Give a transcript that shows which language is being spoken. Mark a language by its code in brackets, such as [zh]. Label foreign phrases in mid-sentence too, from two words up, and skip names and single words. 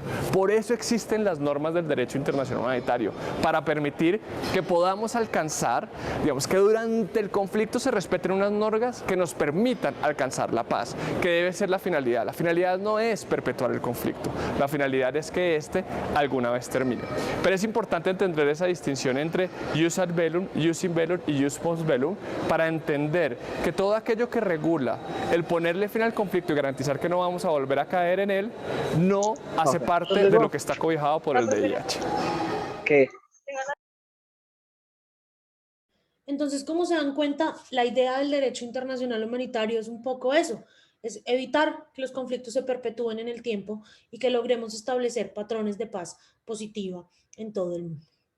[es] Por eso existen las normas del derecho internacional humanitario, para permitir que podamos alcanzar, digamos, que durante el conflicto se respeten unas normas que nos permitan alcanzar la paz, que debe ser la finalidad. La finalidad no es perpetuar el conflicto, la finalidad es que éste alguna vez termine. Pero es importante entender esa distinción entre [la] jus ad bellum, jus in bellum [es] y [la] jus post bellum, [es] para entender que todo aquello que regula el ponerle fin al conflicto y garantizar que no vamos a volver a caer en él, no hace parte de lo que está cobijado por el DIH. Entonces, como se dan cuenta, la idea del derecho internacional humanitario es un poco eso, es evitar que los conflictos se perpetúen en el tiempo y que logremos establecer patrones de paz positiva en todo el mundo.